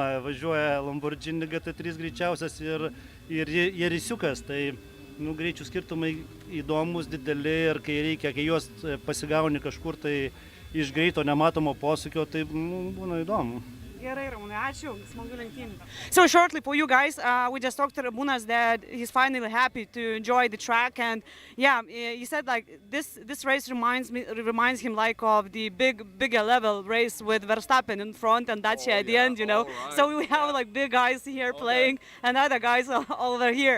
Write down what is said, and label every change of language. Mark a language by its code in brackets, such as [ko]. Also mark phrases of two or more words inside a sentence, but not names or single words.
[lt] Važiuoja Lamborghini GT3 greičiausias ir Jerisiukas, tai greičių skirtumai įdomus, dideli ir kai reikia, kai juos pasigauni kažkur tai iš greito nematomo posūkio, tai būna įdomu. Gerai, Ramūnai, ačiū, smagu lenktynių. [en] So shortly for you guys, we just talked to Ramūnas that he's finally happy to enjoy the track, and yeah, he said like this race reminds him like of the bigger level race with Verstappen in front and Dacia at the end, you know. Right. So we have like big guys here playing and other guys over here.